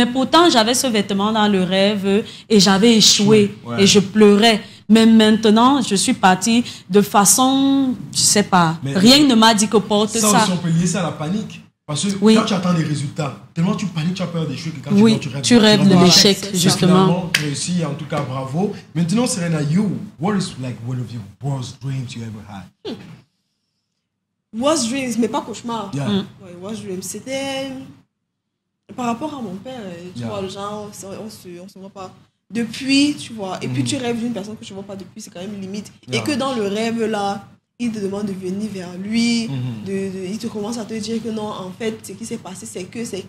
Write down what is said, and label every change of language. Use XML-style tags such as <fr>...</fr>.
<fr>Mais pourtant, j'avais ce vêtement dans le rêve et j'avais échoué et je pleurais. Mais maintenant, je suis partie de façon, je ne sais pas, rien ne m'a dit que porte ça. Ça, on peut lier ça à la panique. Parce que quand tu attends les résultats, tellement tu paniques, tu as peur d'échouer que quand tu rêves de l'échec, justement. Tu réussis, en tout cas, bravo. Maintenant,</fr> <en>Serena, what is like one of your worst dreams you ever had? Worst dreams,</en> <fr>mais pas cauchemar.</fr> <en>Worst dreams,</en> <fr>c'était par rapport à mon père. Tu vois, le genre, on se voit pas depuis, tu vois. Et puis tu rêves d'une personne que tu ne vois pas depuis, c'est quand même limite. Et que dans le rêve là, il te demande de venir vers lui, il te commence à te dire que non, en fait, ce qui s'est passé, c'est que.</fr>